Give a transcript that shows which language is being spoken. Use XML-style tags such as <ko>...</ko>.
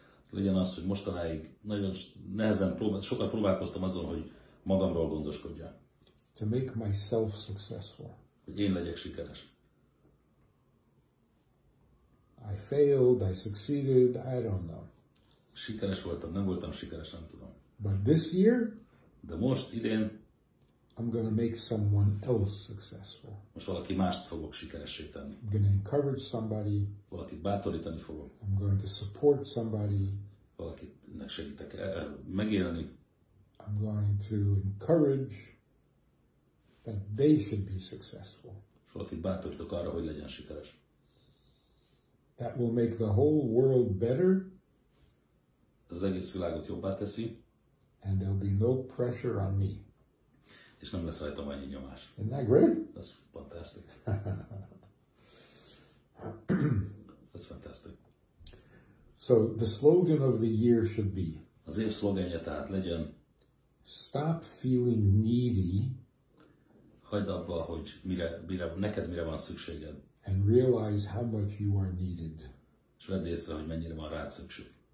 <hu>Legyen az, hogy mostanáig nagyon nehezen sokat próbálkoztam azon, hogy magamról gondoskodjak.</hu> <en>To make myself successful.</en> <hu>Hogy én legyek sikeres.</hu> <en>I failed, I succeeded, I don't know.</en> <hu>Sikeres voltam, nem voltam sikeres, nem tudom.</hu> <en>But this year,</en> <hu>De most, idén,</hu> <en>I'm going to make someone else successful.</en> <hu>most valaki mást fogok sikeressé tenni.</hu> <en>I'm going to encourage somebody.</en> <hu>Valakit bátorítani fogok.</hu> <en>I'm going to support somebody.</en> <hu>Valakinek segítek megélni.</hu> <en>I'm going to encourage that they should be successful.</en> <hu>És valakit bátorítok arra, hogy legyen sikeres.</hu> <en>That will make the whole world better.</en> <hu>Ez az egész világot jobbá teszi.</hu> <en>And there'll be no pressure on me.</en> <hu>És nem lesz rajtam annyi nyomás.</hu> <en>Isn't that great? That's fantastic. That's fantastic. So the slogan of the year should be,</en> <hu>Az év szlogenje tehát legyen,</hu> <en>stop feeling needy</en> <hu>hagyd abba, hogy neked mire van szükséged.</hu> <en>and realize how much you are needed.</en> <hu>És vedd észre, hogy mennyire van rád szükség.</hu>